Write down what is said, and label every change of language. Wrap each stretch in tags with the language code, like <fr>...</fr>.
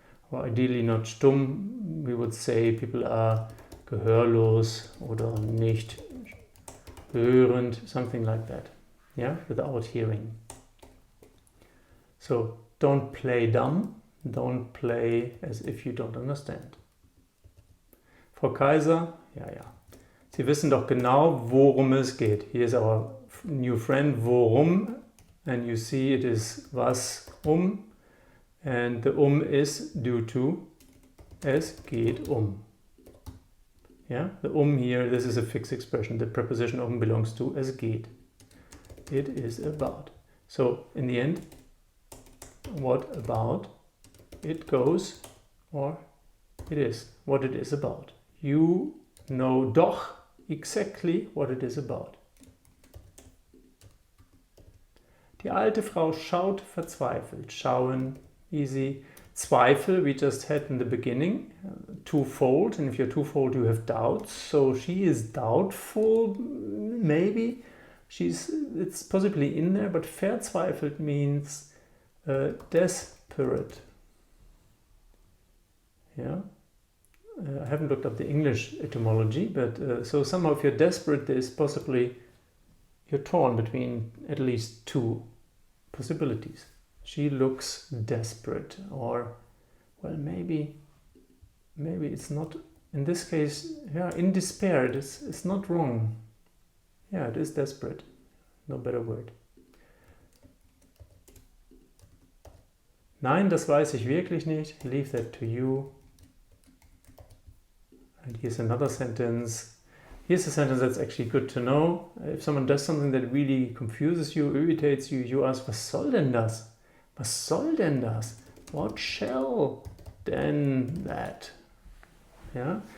<en>Or ideally not stumm, we would say people are</en> <de>gehörlos oder nicht hörend,</de> <en>something like that, yeah, without hearing. So don't play dumb, don't play as if you don't understand.</en> <de>Frau Kaiser, ja. Sie wissen doch genau, worum es geht.</de> <en>Here is our new friend, worum, and you see it is was and the is due to es geht Yeah, the here, this is a fixed expression. The preposition belongs to es geht. It is about. So in the end, what about? It goes, or it is, what it is about. You know doch exactly what it is about.</en> <de>Die alte Frau schaut verzweifelt.</de> <en>Schauen, easy. Zweifel, we just had in the beginning, twofold, and if you're twofold you have doubts, so she is doubtful, maybe, it's possibly in there, but verzweifelt means desperate. Yeah, I haven't looked up the English etymology, but so somehow if you're desperate, there's possibly, you're torn between at least two possibilities. She looks desperate, or, well, maybe it's not, in this case, yeah, in despair, it's not wrong. Yeah, it is desperate, no better word.</en> <de>Nein, das weiß ich wirklich nicht,</de> <en>leave that to you. And here's another sentence. Here's a sentence that's actually good to know. If someone does something that really confuses you, irritates you, you ask,</en> <de>was soll denn das? Was soll denn das?</de> <en>What shall then that? Yeah.</en>